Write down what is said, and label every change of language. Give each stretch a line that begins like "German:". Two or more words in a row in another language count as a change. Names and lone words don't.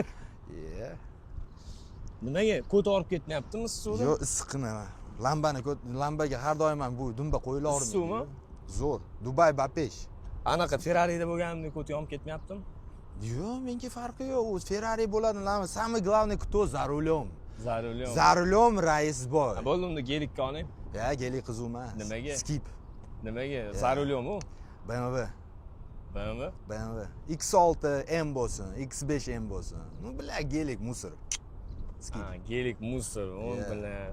Uzbek: Ye. Nimaga ko't olib ketmayaptimi suvda? Yo'q, issiqni. Lambaga har doim ham bu dumba qo'yilavermaydi. Suvmi? Zo'r. Dubay Bapesh. Anaqa Ferrari'da bo'lganimda ko't yonib ketmayaptimi? Yo'q, menga farqi yo'q. U Ferrari bo'ladi,
Russian: самый главный кто за рулем. За рулем rais boy.
Uzbek: Bo'ldi, unda gelikka oling. Ya, gelik qiz emas. Nimaga? Skip. Nimaga?
Russian: За рулем
Uzbek: u. BMW. X6 M bo'lsin, X5 M bo'lsin. Nu bilan gelik musor. Ha, gelik musor, o'n bilan.